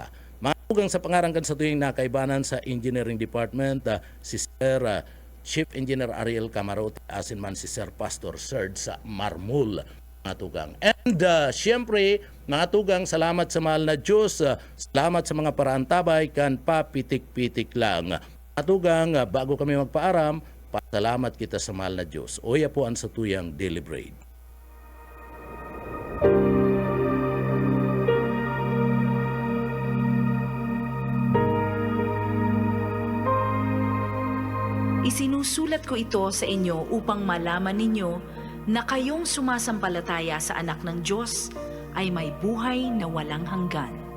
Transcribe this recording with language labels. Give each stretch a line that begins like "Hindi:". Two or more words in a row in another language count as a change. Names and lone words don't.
Bikol: Mga tugang sa pangarangkan sa tuwing nakaibanan sa Engineering Department, si Sir Chief Engineer Ariel Camarote, asin man si Sir Pastor Serge sa Marmul, mga tugang. And siyempre, mga tugang, salamat sa mahal na Diyos, salamat sa mga paraantabay, kan papitik-pitik lang. Mga tugang, bago kami magpaaram, pasalamat kita sa mahal na Diyos. Oya po ang sa tuyang
English: Daily Bread.
Filipino: Isinusulat ko ito sa inyo upang malaman ninyo na kayong sumasampalataya sa anak ng Diyos ay may buhay na walang hanggan.